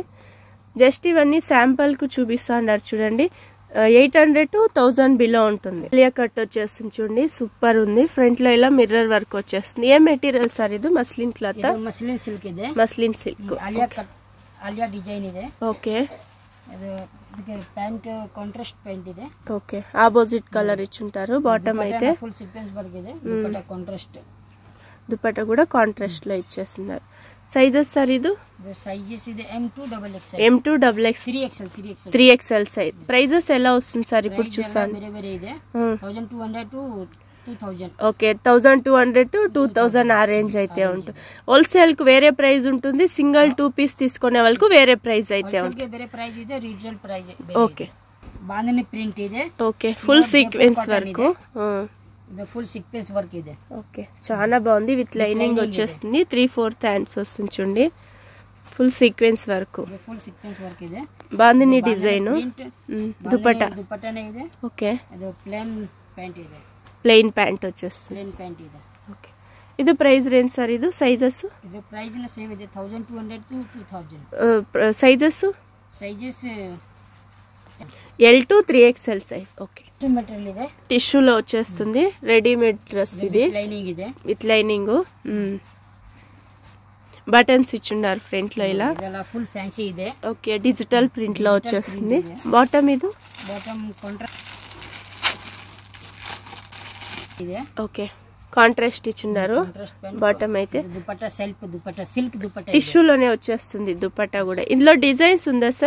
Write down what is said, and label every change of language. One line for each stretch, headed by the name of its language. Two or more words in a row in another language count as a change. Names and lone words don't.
Telugu: జస్ట్ ఇవన్నీ శాంపుల్ కు చూపిస్తున్నారు చూడండి. 800 to 1000 బిలో ఉంటుంది. ఆలియా కట్ వచ్చేస్తుంది చూడండి, సూపర్ ఉంది. ఫ్రంట్ లో ఇలా
English: mirror work
Telugu: వచ్చేస్తుంది. ఏ
English: material sir
Telugu: ఇది?
English: muslin cloth? muslin silk
Kannada: ಇದೆ.
English: muslin silk. Alia cut, Alia design
Kannada: ಇದೆ.
Telugu: ఓకే
Kannada: ಇದಕ್ಕೆ
English: pant contrast pant
Kannada: ಇದೆ.
Telugu: ఓకే
English: opposite colour
Telugu: ఇచ్చుంటారు. బాటమ్ అయితే
English: full sequence work
Kannada: ಇದೆ. దుపట్టా కాంట్రాస్ట్,
Telugu: దుపట్టా కూడా కాంట్రాస్ట్ లో ఇచ్చేస్తున్నారు.
English: sizes sir
Telugu: ఇది?
Kannada: సైజెస్ ಇದೆ M2
Telugu: XXL 3XL సైజ్. ప్రైజెస్ ఎలా వస్తుంది సార్ ఇప్పుడు చూసాను? వేరే వేరే ಇದೆ. 1200 to 2000. ఓకే 1200 to 2000 ఆ రేంజ్ అయితే ఉంటుంది. హోల్సేల్ కు వేరే ప్రైస్ ఉంటుంది. సింగిల్ 2 పీస్ తీసుకునే వాళ్ళకు వేరే ప్రైస్ అయితే ఉంటుంది. వేరే ప్రైస్ ಇದೆ,
English: retail price.
Telugu: ఓకే
Kannada: బాందిని ప్రింట్ ಇದೆ.
English: okay full sequence work.
Kannada: ఇది
English: full sequence work
Kannada: ಇದೆ.
Telugu: ఓకే చాలా బాగుంది.
English: with lining
Telugu: వచ్చేస్తుంది. 3/4 హ్యాండ్స్ వస్తుంది చూడండి.
English: full sequence work. full sequence work
Kannada: ಇದೆ.
Telugu: బాందిని డిజైన్.
Kannada: దుపట్టానే ಇದೆ.
Telugu: ఓకే
Kannada: అది
English: plain pant
Kannada: ಇದೆ.
English: plain pant
Telugu: వచ్చేస్తుంది.
English: plain pant
Kannada: ಇದೆ.
Telugu: ఓకే ఇది
English: price range sir?
Telugu: ఇది సైజెస్?
Kannada: ఇది ప్రైస్ ನ ಸೇಮ್ ಇದೆ 1200 to 2000.
Telugu: సైజెస్ L2 3XL సైజ్. ఓకే
Kannada: మెటీరియల్ ಇದೆ.
Telugu: టిష్యూలో వచ్చేస్తుంది.
English: readymade dress
Telugu: ఇది.
Kannada: లైనింగ్ ಇದೆ,
English: with lining.
Telugu: బటన్స్ ఇచ్చున్నారు ఫ్రంట్ లో ఇలా.
Kannada: ಇದೆಲ್ಲ
English: full fancy
Kannada: ಇದೆ.
English: okay digital print
Telugu: లో వచ్చేస్తుంది. బాటమ్ ఇది
English: bottom contrast
Kannada: ಇದೆ.
Telugu: ఓకే కాంట్రాస్ట్ ఇచ్చున్నారు. బాటమ్ అయితే దుపట్టా సెల్ఫ్ దుపట్టా, సిల్క్ దుపట్టా టిష్యూలోనే వచ్చేస్తుంది. దుపట్టా కూడా ఇందులో డిజైన్స్ ఉందా సార్?